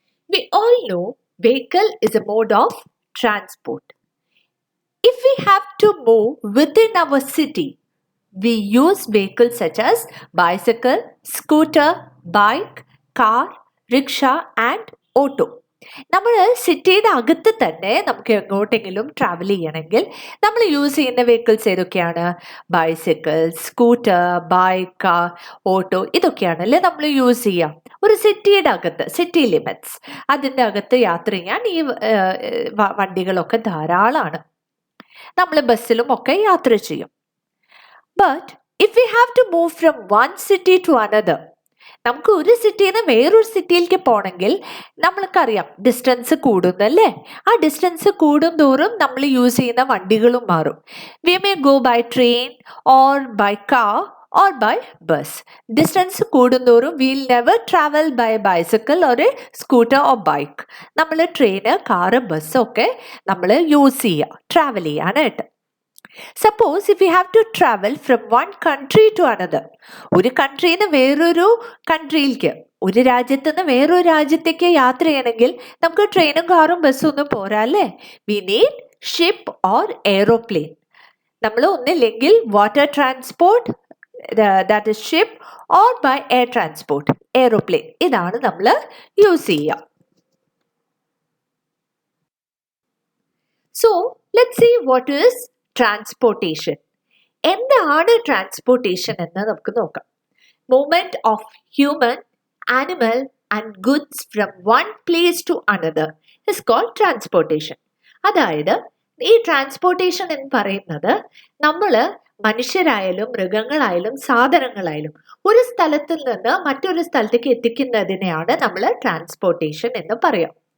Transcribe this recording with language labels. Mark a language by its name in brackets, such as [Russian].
[English] We all know vehicle is a mode of transport. If we have to move within our city, we use vehicles such as bicycle, scooter, bike, car, rickshaw and auto. [Malayalam] നമ്മൾ സിറ്റിയുടെ അകത്ത് തന്നെ നമുക്ക് എങ്ങോട്ടെങ്കിലും travel ചെയ്യണമെങ്കിൽ നമ്മൾ use ചെയ്യുന്ന vehicles ഏതൊക്കെയാണ്? Bicycle, scooter, bike, car, auto ഇതൊക്കെയാണ് അല്ലേ നമ്മൾ യൂസ് ചെയ്യാം. ഒരു സിറ്റിയുടെ അകത്ത്, സിറ്റി ലിമിറ്റ്സ് അതിൻ്റെ അകത്ത് യാത്ര ചെയ്യാൻ ഈ വണ്ടികളൊക്കെ ധാരാളമാണ്. നമ്മൾ ബസ്സിലും ഒക്കെ യാത്ര ചെയ്യും. [English] But if we have to move from one city to another, [Malayalam] നമുക്ക് ഒരു സിറ്റിയിൽ നിന്ന് വേറൊരു സിറ്റിയിലേക്ക് പോകണമെങ്കിൽ നമ്മൾക്കറിയാം ഡിസ്റ്റൻസ് കൂടുന്നല്ലേ. ആ ഡിസ്റ്റൻസ് കൂടുന്തോറും നമ്മൾ യൂസ് ചെയ്യുന്ന വണ്ടികളും മാറും. [English] We may go by train or by car or by bus. [Malayalam] Distance കൂടുന്തോറും [English] Will never travel by bicycle or scooter or bike. [Malayalam] നമ്മൾ ട്രെയിന്, കാറ്, ബസ്സൊക്കെ നമ്മൾ യൂസ് ചെയ്യുക ട്രാവൽ ചെയ്യാനായിട്ട്. [English] Suppose if we have to travel from one country to another, [Malayalam] ഒരു കൺട്രിയിൽ നിന്ന് വേറൊരു കൺട്രിയിലേക്ക്, ഒരു രാജ്യത്ത് നിന്ന് വേറൊരു രാജ്യത്തേക്ക് യാത്ര ചെയ്യണമെങ്കിൽ നമുക്ക് ട്രെയിനും കാറും ബസ്സും ഒന്നും പോരാ അല്ലേ. [English] We need ship or aeroplane. [Malayalam] നമ്മൾ ഒന്നില്ലെങ്കിൽ [English] Water transport, that is ship, or by air transport, aeroplane. [Malayalam] ഇതാണ് നമ്മൾ യൂസ് ചെയ്യുക. [English] So let's see what is transportation. [Malayalam] എന്താണ് ട്രാൻസ്പോർട്ടേഷൻ എന്ന് നമുക്ക് നോക്കാം. [English] Movement of human, animal and goods from one place to another is called transportation. [Malayalam] അതായത് ഈ transportation എന്ന് പറയുന്നത് നമ്മൾ മനുഷ്യരായാലും മൃഗങ്ങളായാലും സാധനങ്ങളായാലും ഒരു സ്ഥലത്ത് നിന്ന് മറ്റൊരു സ്ഥലത്തേക്ക് എത്തിക്കുന്നതിനെയാണ് നമ്മൾ ട്രാൻസ്പോർട്ടേഷൻ എന്ന് പറയാം.